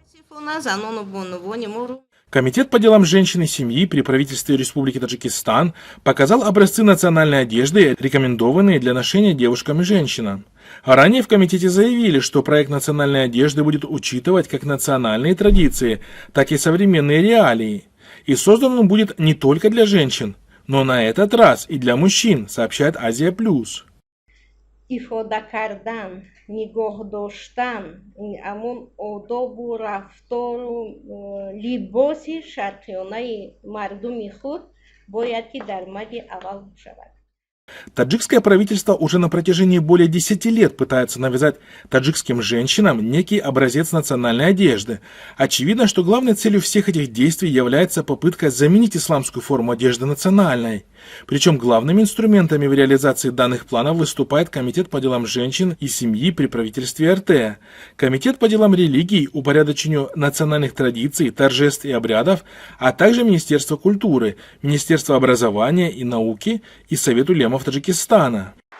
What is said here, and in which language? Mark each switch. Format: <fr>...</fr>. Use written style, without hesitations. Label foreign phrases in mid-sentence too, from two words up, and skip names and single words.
<ru>Комитет по делам женщин и семьи при правительстве Республики Таджикистан показал образцы национальной одежды, рекомендованные для ношения девушкам и женщинам. А ранее в комитете заявили, что проект национальной одежды будет учитывать как национальные традиции, так и современные реалии. И создан он будет не только для женщин, но на этот раз и для мужчин, сообщает Азия Плюс.</ru> <tg>Ифода кардан, нигох доштан, амун одобу рафтору либоси шарқиёнаи мардуми худ бояд ки дар мади аввал шавад.</tg> <ru>Таджикское правительство уже на протяжении более 10 лет пытается навязать таджикским женщинам некий образец национальной одежды. Очевидно, что главной целью всех этих действий является попытка заменить исламскую форму одежды национальной. Причем главными инструментами в реализации данных планов выступает Комитет по делам женщин и семьи при правительстве РТ, Комитет по делам религий, упорядочению национальных традиций, торжеств и обрядов, а также Министерство культуры, Министерство образования и науки и Совет улемов Таджикистана.</ru>